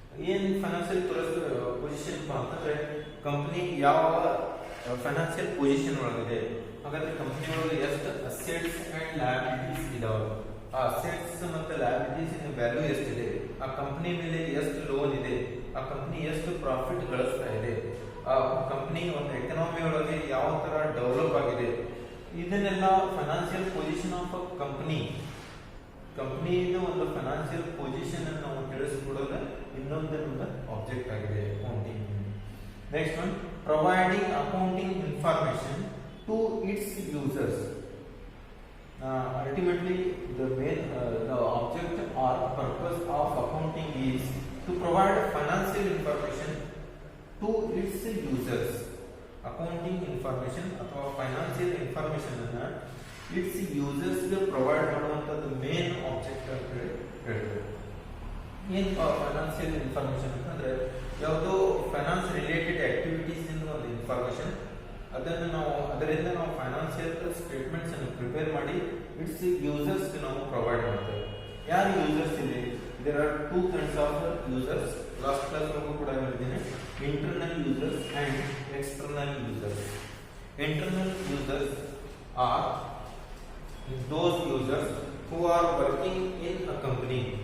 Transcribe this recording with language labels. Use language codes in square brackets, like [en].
[kn] ಏನ್ financial position ಅಂತಂದ್ರೆ company ಯಾವ ಫೈನಾನ್ಷಿಯಲ್ ಪೊಸಿಷನ್ ಒಳಗಿದೆ, ಹಾಗಾದ್ರೆ ಕಂಪನಿ ಒಳಗೆ ಎಷ್ಟು ಅಸೆಟ್ಸ್ ಅಂಡ್ ಲಯಬಿಲಿಟೀಸ್ ಇದಾವೆ, ಆ ಅಸೆಟ್ಸ್ ಮತ್ತೆ ಲಯಬಿಲಿಟೀಸ್ ವ್ಯಾಲ್ಯೂ ಎಷ್ಟಿದೆ, ಆ ಕಂಪನಿ ಮೇಲೆ ಎಷ್ಟು ಲೋನ್ ಇದೆ, ಆ ಕಂಪನಿ ಎಷ್ಟು ಪ್ರಾಫಿಟ್ ಗಳಿಸ್ತಾ ಇದೆ, ಆ ಕಂಪನಿ ಒಂದು ಎಕನಾಮಿ ಒಳಗೆ ಯಾವ ತರ ಡೆವಲಪ್ ಆಗಿದೆ, ಇದನ್ನೆಲ್ಲ ಫೈನಾನ್ಷಿಯಲ್ ಪೊಸಿಷನ್ ಆಫ್ ಅ ಕಂಪನಿಯಿಂದ ಒಂದು ಫೈನಾನ್ಷಿಯಲ್ ಪೊಸಿಷನ್ ಅನ್ನು ನಾವು ತಿಳಿಸ್ಕೊಡೋದು ಇನ್ನೊಂದು ಆಬ್ಜೆಕ್ಟ್ ಆಗಿದೆ accounting. [en] Next one, providing accounting information to its users. Ultimately, the object or purpose of accounting is to provide financial information to its users. [kn] Accounting information ಅಥವಾ financial information ಅನ್ನ [en] its users [kn] ಗೆ provide ಮಾಡುವಂತದ್ದು main object ಅಂತ ಹೇಳ್ತಾರೆ. ಏನ್ financial information ಅಂತಂದ್ರೆ ಯಾವುದೋ finance related activities ಇಂದ ಒಂದು ಇನ್ಫಾರ್ಮೇಶನ್, ಅದರಿಂದ ನಾವು ಫೈನಾನ್ಷಿಯಲ್ ಸ್ಟೇಟ್ಮೆಂಟ್ಸ್ ಅನ್ನು ಪ್ರಿಪೇರ್ ಮಾಡಿ ಇಟ್ಸ್ ಯೂಸರ್ಸ್ ನಾವು ಪ್ರೊವೈಡ್ ಮಾಡ್ತೇವೆ. ಯಾರು ಯೂಸರ್ಸ್ ಇಲ್ಲಿ? [en] There are two kinds of users. [kn] Last class ಒಳಗೂ ಕೂಡ ಹೇಳಿದ್ದೀನಿ, [en] Internal users and external users. Internal users are those users who are working in a company.